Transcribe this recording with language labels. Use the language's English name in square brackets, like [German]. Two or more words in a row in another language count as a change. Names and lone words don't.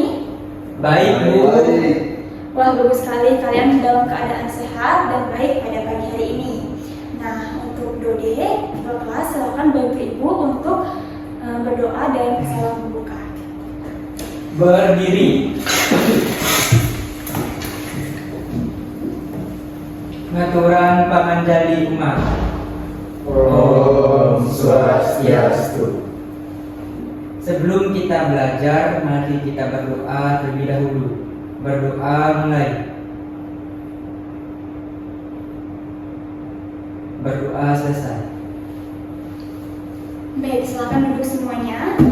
[Indonesian] Baik, Bu. Wah, bagus sekali kalian dalam keadaan sehat dan baik pada pagi hari ini. Nah, untuk Dode, Bapak silakan bantu Ibu untuk berdoa dan salam membuka. Berdiri. [Balinese] Ngaturan panganjali umat. Om Swastiastu. [Indonesian] Sebelum kita belajar, mari kita berdoa terlebih dahulu. Berdoa mulai. Berdoa selesai. Baik, silakan duduk semuanya.